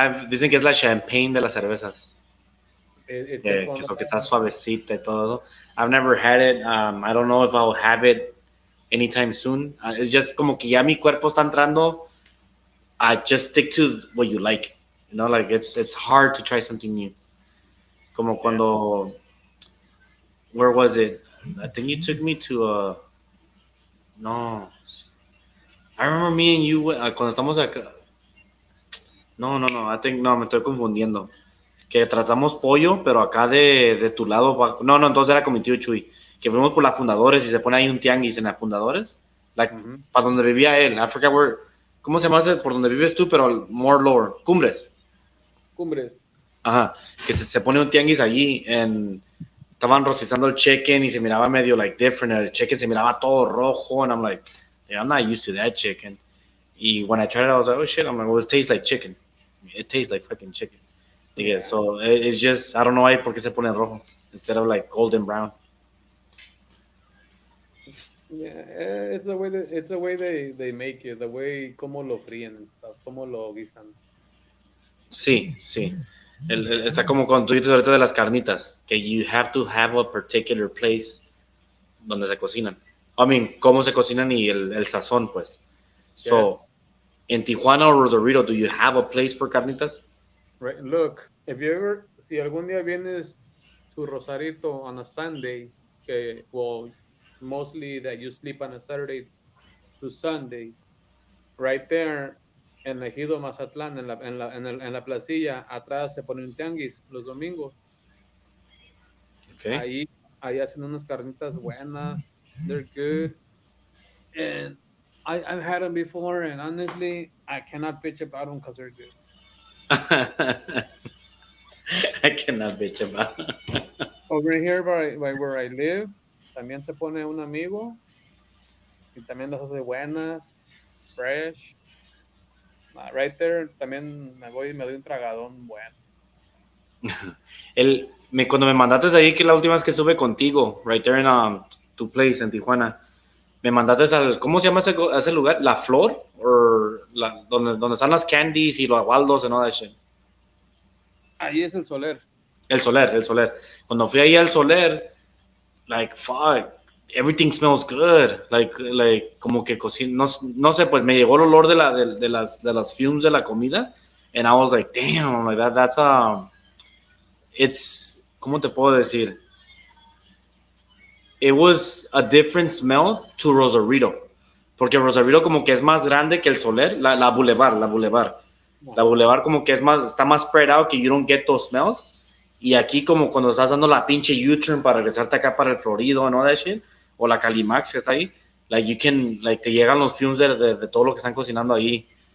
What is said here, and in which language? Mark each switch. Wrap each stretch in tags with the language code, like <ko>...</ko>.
<es>Dicen que es la champagne de las cervezas.</es> <en>It</en> <es>Que,</es> <en>tastes</en> <es>que está suavecita y todo eso.</es> <en>I've never had it. I don't know if I'll have it anytime soon. It's just</en> <es>como que ya mi cuerpo está entrando.</es> <en>I just stick to what you like. You know, like it's hard to try something new.</en> <es>Como cuando,</es> <en>where was it? I think you took me to no. I remember me and you</en> <es>cuando estamos acá.</es> <en>No.</en> <es>I think no, me estoy confundiendo. Que tratamos pollo, pero acá de tu lado. No, entonces era con mi tío Chuy. Que fuimos por la Fundadores y se pone ahí un tianguis en la Fundadores. Like, para donde vivía él.</es> <en>I forgot where.</en> <es>¿Cómo se llama ese? Por donde vives tú, pero</es> <en>more lower.</en> <es>Cumbres. Ajá. Que se pone un tianguis allí. Estaban rostizando el chicken y se miraba medio</es> <en>like different.</en> <es>El chicken se miraba todo rojo.</es> <en>And I'm like, yeah, I'm not used to that chicken. Y when I tried it, I was like, oh shit. I'm like, well, it tastes like chicken. It tastes like fucking chicken. Yeah. So it's just, I don't know why,</en> <es>por qué se pone rojo</es> <en>instead of like golden brown. Yeah, it's the way they make it, the way</en> <es>como lo fríen</es> <en>and stuff,</en> <es>como lo guisan. Sí. Está como cuando tú dices ahorita de las carnitas, que</es> <en>you have to have a particular place</en> <es>donde se cocinan. I mean, cómo se cocinan y el sazón, pues. So,</es> <en>in Tijuana or Rosarito, do you have a place for carnitas? Right. Look, if you ever,</en> <es>si algún día vienes</es> <en>to Rosarito on a Sunday, que, well, mostly that you sleep on a Saturday to Sunday, right there en Ejido Mazatlán,</en> <es>en la placilla, atrás se pone un tianguis los domingos.</es> <en>Okay.</en> <es>Ahí, ahí hacen unas carnitas buenas.</es> <en>They're good. And I've had them before, and honestly, I cannot bitch about them because they're good. I cannot bitch about. Over here by where I live,</en> <es>también se pone un amigo y también las hace buenas, fresh.</es> <en>Right there,</en> <es>también me voy y me doy un tragadón bueno. Cuando me mandaste ahí, que la última vez que estuve contigo,</es> <en>right there in</en> <es>tu place en Tijuana, me mandaste al, ¿cómo se llama ese lugar? ¿La Flor? ¿O donde están las candies y los agualdos</es> <en>and all that shit?</en> <es>Ahí es el Soler. El Soler, el Soler. Cuando fui ahí al Soler,</es> <en>like, fuck, everything smells good.</en> <es>Like como que no sé, pues me llegó el olor de las fumes de la comida.</es> <en>And I was like, damn, like that's it's,</en> <es>¿cómo te puedo decir?</es> <en>It was a different smell to Rosarito.</en> <es>Porque Rosarito como que es más grande que el Soler, la Boulevard. La Boulevard como que está más</es> <en>spread out,</en> <es>que</es> <en>you don't get those smells.</en> <es>Y aquí como cuando estás dando la pinche U-turn para regresarte acá para el Florido</es> <en>and all that shit,</en> <es>o la Calimax que está ahí,</es> <en>like you can,</en> <es>like te llegan los fumes de todo lo que están cocinando ahí.</es>